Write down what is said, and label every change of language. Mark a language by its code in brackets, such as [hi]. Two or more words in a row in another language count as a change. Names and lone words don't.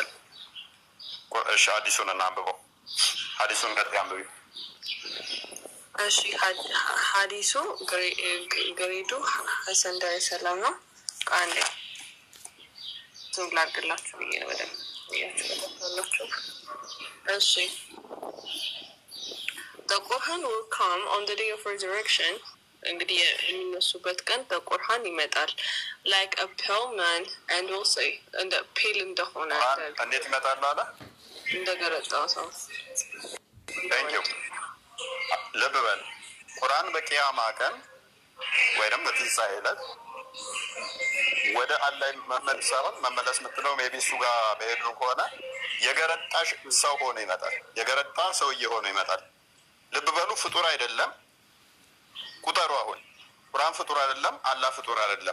[am] እሺ፣ ሐዲሱን እናንብበው። ሐዲሱን ቀጥታ አንብቢ። እሺ፣ ሐዲሱ ግሬዱ ሐሰን ዳር ሰላም ነው። አንዴ ላድርግላችሁ ብዬ ነው ወደ እሺ [en] the Quran will come on the day of resurrection. [am] እንግዲህ የሚነሱበት ቀን በቁርአን ይመጣል [en] like a pale man and also [am] እንደ ፔል እንደሆነ እንዴት ይመጣል አለ እንደገረጣው ሰው። [en] Thank you። [am] ልብ በል ቁርአን በቂያማ ቀን ወይም በትንሣኤ ዕለት ወደ አላህ መመለስ የምትለው ሜቢ እሱ ጋር በሄዱ ከሆነ የገረጣ ሰው ሆኖ ይመጣል። የገረጣ ሰውዬ ሆኖ ይመጣል። ልብ በሉ ፍጡር አይደለም። ቁጠሩ። አሁን ቁርአን ፍጡር አይደለም፣ አላህ ፍጡር አይደለም።